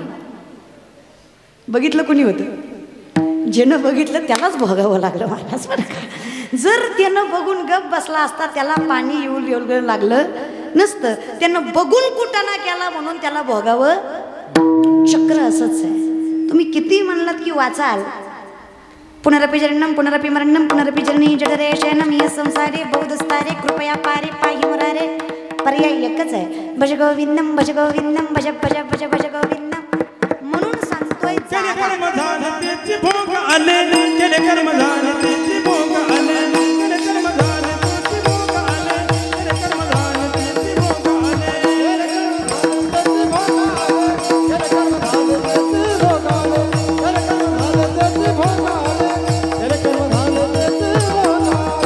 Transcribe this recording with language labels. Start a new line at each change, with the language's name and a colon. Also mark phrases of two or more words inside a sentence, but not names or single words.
Marathi: बघितलं कुणी होतं? ज्यानं बघितलं त्यालाच भोगावं लागलं महाराज बरं का. जर त्यानं बघून गप बसला असता त्याला पाणी येऊ लागलं नसतं. त्यानं बघून कुटाणा केला म्हणून त्याला भोगावं. चक्र असंच आहे. तुम्ही किती म्हणलात की वाचाल,
Sanskrit: पुनरपि जरणम पुनरपि मरणम पुनरपि जननी जठरे शयनम या संसारे बहुदस्तारे कृपया पारे पाहि मुरारे.
Marathi: पर्याय एकच आहे,
Sanskrit: भज गोविंदम भज गोविंदम भज भज भज भज गोविंदम.
Marathi: म्हणून सांगतोय कर्म झाले त्याचे भोग आले, केले कर्म झाले त्याचे भोग आले, केले कर्म झाले त्याचे भोग आले, केले कर्म झाले त्याचे भोग आले, केले कर्म झाले त्याचे भोग आले, केले कर्म झाले त्याचे भोग आले, केले कर्म झाले त्याचे भोग आले.